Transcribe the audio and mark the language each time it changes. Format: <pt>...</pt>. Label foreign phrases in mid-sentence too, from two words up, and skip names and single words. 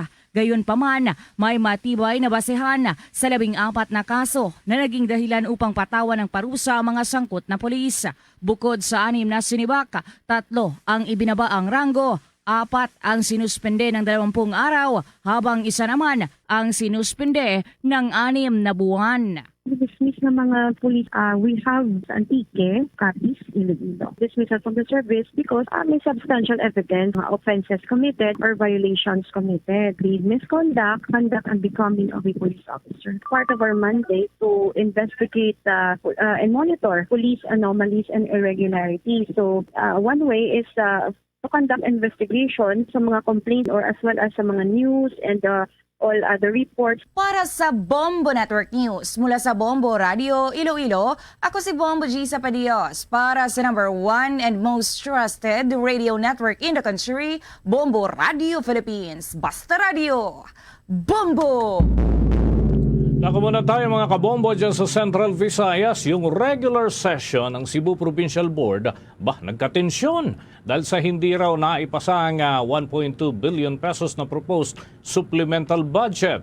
<tl>Gayunpaman, may matibay na basehan sa 14 na kaso na naging dahilan upang patawan ng parusa ang mga sangkot na pulis. Bukod sa 6 na sinibak, 3 ang ibinabaang ranggo 4 ang sinuspende ng 20 araw habang isa naman ang sinuspende ng 6 na buwan.</tl> <en>Dismiss ng mga police, we have Antique, Capiz, Iloilo. Dismissal from the service because may substantial evidence offenses committed or violations committed. The misconduct, conduct unbecoming of a police officer. Part of our mandate to investigate and monitor police anomalies and irregularities. So one way is to conduct investigation sa mga complaints or as well as sa mga news and all other reports.</en> <tl>Para sa Bombo Network News, mula sa Bombo Radio Iloilo, ako si Bombo G.</tl> <en>Zapadios para sa number 1 and most trusted radio network in the country, Bombo Radio Philippines.</en> <tl>Basta Radio, Bombo! Nako muna tayo mga kabombo dyan sa Central Visayas. Yung</tl> <en>regular session</en> <tl>ng Cebu Provincial Board, nagkatensyon dahil sa hindi raw naipasa ang 1.2 billion pesos na</tl> <en>proposed supplemental budget.</en>